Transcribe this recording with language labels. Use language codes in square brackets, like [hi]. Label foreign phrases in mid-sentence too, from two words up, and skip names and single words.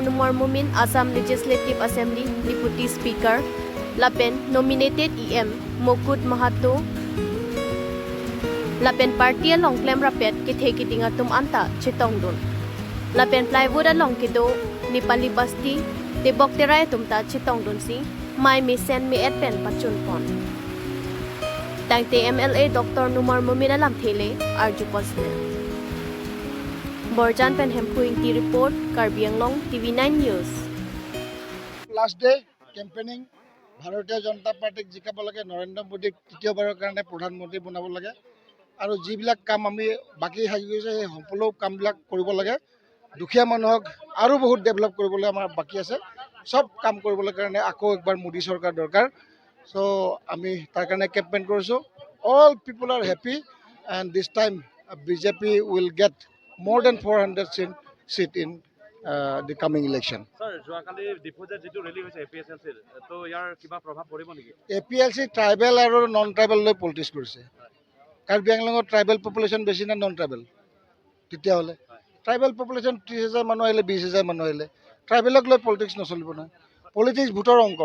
[mjw] Numar Mumin Assam Legislative Assembly Deputy Speaker Lapen nominated EM Mokut Mahato Lapen party along claim rapet ki theki dinga tum anta chitong dun Lapen plywood along kido Nipali basti tibok terai tumta chitong dun si mai mi sen mi et pen pachun pon Tangte MLA Dr. Numar Mumin alam thele arju posne Borjan pen hempuing ti report Karbianglong TV9 News [en] Last day campaigning [as] ভাৰতীয় জনতা পাৰ্টিক জিকাব লাগে নৰেন্দ্ৰ মোদীক তৃতীয়বাৰৰ কাৰণে প্ৰধানমন্ত্ৰী বনাব লাগে আৰু যিবিলাক কাম আমি বাকি হাই গৈছে সেই সকলো কামবিলাক কৰিব লাগে দুখীয়া মানুহক আৰু বহুত ডেভেলপ কৰিবলৈ আমাৰ বাকি আছে সব কাম কৰিবলৈ কাৰণে আকৌ একবাৰ মোদী চৰকাৰ দৰকাৰ সো আমি তাৰ কাৰণে কেম্পেইন কৰিছোঁ [en] all people are happy and this time BJP will get more than 400 seat in the coming election. [as] Sir, যোৱাকালি ডিপোজিট যেটো ৰেলি হৈছে APHL তো ইয়াৰ কিবা প্ৰভাৱ পৰিব নেকি APHL ট্ৰাইবেল আৰু [en] non tribal [as] লৈ পলিটিক্স কৰিছে কাৰ্বি আংলঙৰ [en] tribal population [as] বেছি না [en] non tribal [as] তেতিয়াহ'লে [en] tribal population [as] 30,000 মানুহ আহিলে 20,000 মানুহ আহিলে ট্ৰাইবেলক লৈ পলিটিক্স নচলিব নহয় পলিটিক্স ভোটৰ অংক